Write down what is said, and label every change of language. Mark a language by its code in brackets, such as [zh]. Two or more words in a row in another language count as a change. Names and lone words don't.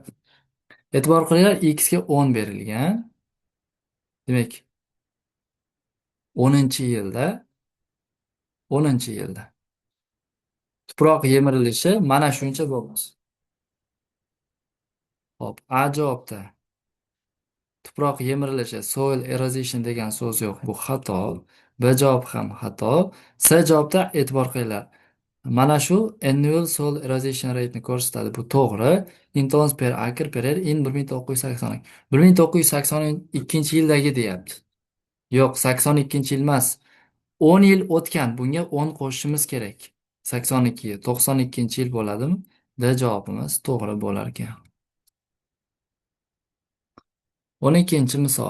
[uz] E'tibor qilinglar, x ga 10 berilgan. Demak, 10-yilda tuproq yemirilishi mana shuncha bo'lmoq. Hop, A javobda tuproq yemirilishi, [en] soil erosion [uz] degan so'z yo'q, bu xato. B javob ham xato. C javobda e'tibor qilinglar. Mana shu [en] annual soil erosion rate [uz] ni ko'rsatadi. Bu to'g'ri. [en] In tons per acre per year in 1980. [uz] 1982-yildagi deyapti. Yo'q, 82-yil emas. 10 yil o'tgan. Bunga 10 qo'shishimiz kerak. 82, 92-yil bo'ladimi? D javobimiz to'g'ri bo'lar ekan. 12-misol.